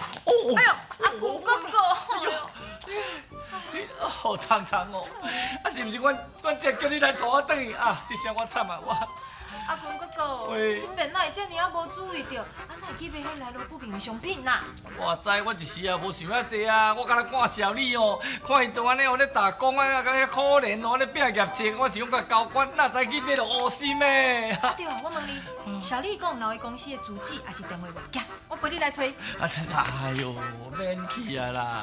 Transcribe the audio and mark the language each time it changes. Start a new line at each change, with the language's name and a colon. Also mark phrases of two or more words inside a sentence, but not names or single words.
Min Nan Chinese: 哎呦，阿公哥哥，哎呦，好痛痛哦！啊，是毋是阮只叫你来带我转去啊？这下我惨啊我。阿公哥哥，喂今边哪会遮尔啊无注意到，啊哪会去买迄来路不明的商品啦？我知，我一时也无想遐济啊！我敢若看小丽哦，看伊都安尼互咧打工啊，敢遐可怜哦，咧拼业绩，我想甲交关，哪知去买着乌心的。啊对啊，我问你，小丽讲老的公司的主旨还是电话袂行，我陪你来找。哎呦，免去啊啦！